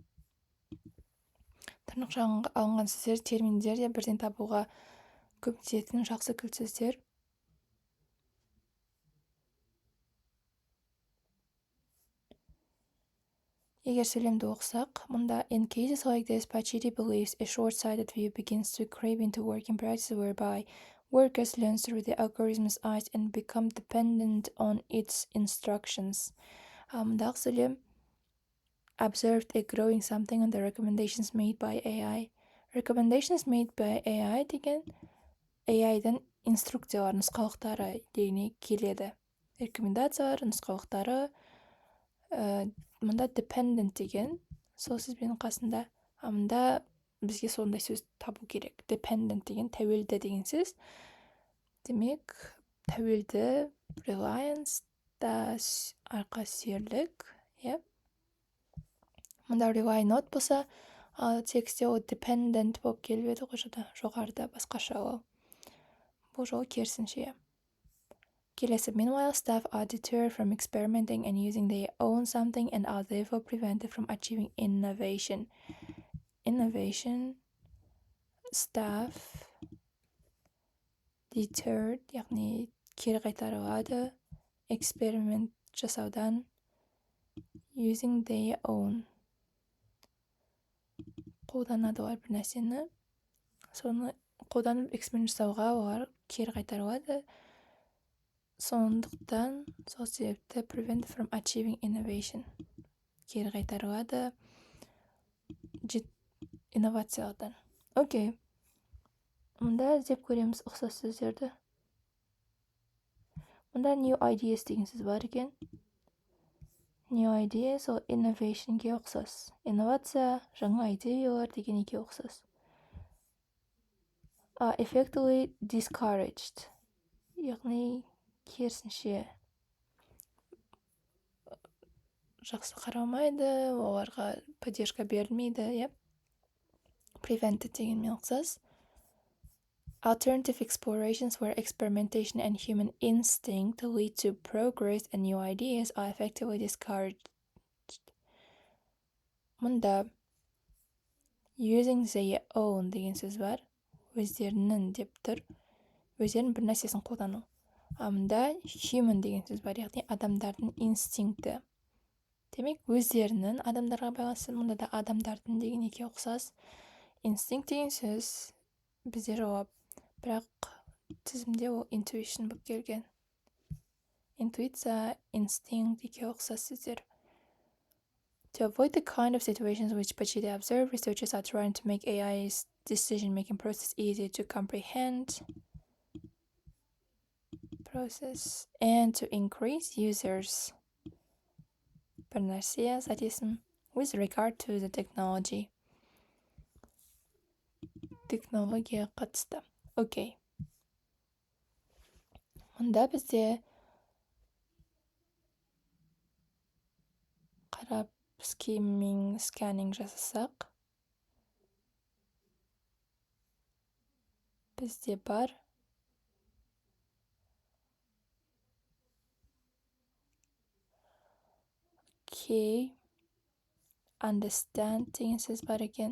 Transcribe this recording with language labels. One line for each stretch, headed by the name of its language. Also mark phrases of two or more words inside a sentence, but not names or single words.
Kazakh: Тырнақшаға алынған сөздер, терминдер де бірден табуға көмектесетін жақсы кілт сөздер. Егер сөйлемді оқысақ, мұнда
English: in cases like this, Pachiri believes a short-sighted view begins to creep into working practices whereby workers learn through the algorithm's eyes and become dependent on its instructions. Мұндағы сөйлем observed a growing something on the recommendations made by AI. Recommendations made by AI
Kazakh: деген AI-дан инструкциялар, нұсқалықтары дегенге келеді. Рекомендациялар, нұсқалықтары Мұнда dependent деген сол сөзбен қасында, мұнда бізге сондай сөз табу керек. Dependent деген тәуелді деген сөз. Демек, тәуелді reliance да арқа сүйерлік, Мұнда
English: rely not
Kazakh: болса, ал текстте ол dependent болып келіп еді ғой жоғарыда басқаша ол. Бұл жолы керісінше. Келесі,
English: meanwhile, staff are deterred from experimenting and using their own something and are therefore prevented from achieving innovation. Innovation, staff, deterred,
Kazakh: яғни кері қайтарылады, experiment жасаудан,
English: using their own.
Kazakh: Қолданады олар бір нәрсені, соны қолданып эксперимент жасауға олар кері қайтарылады. Сондықтан сол себепті
English: prevent from achieving innovation.
Kazakh: Кері қайтарылады инновациялардан. Окей. Мұнда іздеп көреміз ұқсас сөздерді. Мұнда
English: new ideas
Kazakh: деген сөз бар екен.
English: New idea,
Kazakh: сол innovationге ұқсас. Инновация, жаңа идеялар дегенге ұқсас.
English: Effectively discouraged.
Kazakh: Яғни керісінше жақсы қаралмайды, оларға поддержка берілмейді, Prevented дегенмен ұқсас.
English: Alternative explorations where experimentation and human instinct lead to progress and new ideas are effectively discouraged.
Kazakh: Мұнда
English: using their own
Kazakh: деген сөз бар. Өздерінің деп тұр. Өздерінің бір нәрсесін қолдану. Мұнда human деген сөз бар, яғни адамдардың инстинкті. Демек, өздерінің адамдарға байланысты, мұнда да адамдардың дегенге ұқсас. Instinct деген сөз бізде жауап. Бірақ тізімде ол intuition болып келген. Интуиция, instinct деге ұқсас сөздер.
English: To avoid the kind of situations which Pachide observed, researchers are trying to make AI's decision-making process easier to comprehend and to increase users'
Kazakh: бір нәрсе, сәтесім,
English: with regard to the technology.
Kazakh: Технология қатысты. Окей. Мұнда бізде қарап сканинг жасасақ, бізде бар understand деген сөз бар екен.